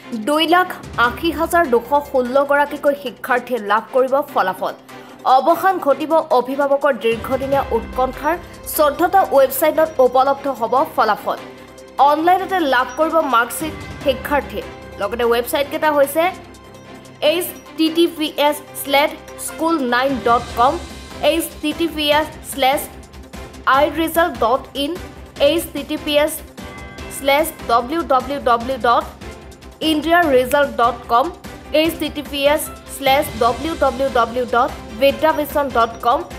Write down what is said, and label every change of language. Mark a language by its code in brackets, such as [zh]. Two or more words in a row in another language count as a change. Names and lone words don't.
[as] 2,80,216 গৰাকীকৈ শিক্ষাৰ্থীয়ে লাভ কৰিব ফলাফল অৱসান ঘটিব অভিভাৱকৰ দীৰ্ঘদিনীয়া উৎকণ্ঠাৰ 14টা ৱেবছাইটত উপলব্ধ হ'ব ফলাফল অনলাইনতে লাভ কৰিব মাৰ্কশ্বিট শিক্ষাৰ্থীয়ে লগতে ৱেবছাইট কেইটা হৈছে https:/school9.com https:/iresult.in https:/www.indiaresult.com https:/www.vidyavision.com